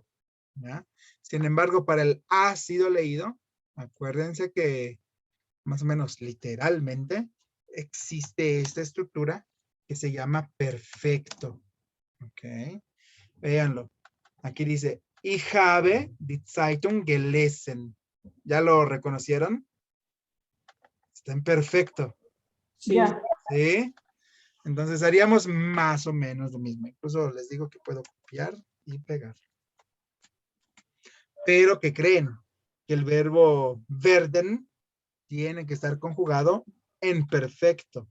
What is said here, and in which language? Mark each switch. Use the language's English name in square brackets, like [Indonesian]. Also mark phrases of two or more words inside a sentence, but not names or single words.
[Spanish] ¿Ya? Sin embargo, para el ha sido leído, acuérdense que más o menos literalmente existe esta estructura que se llama perfecto. ¿Ok? Véanlo. Aquí dice, [German] ich habe die Zeitung gelesen. [Spanish] ¿Ya lo reconocieron? Está en perfecto. Sí. Ya. ¿Sí? Entonces haríamos más o menos lo mismo. Incluso les digo que puedo copiar y pegar. Pero ¿qué creen? Que el verbo werden tiene que estar conjugado en perfecto.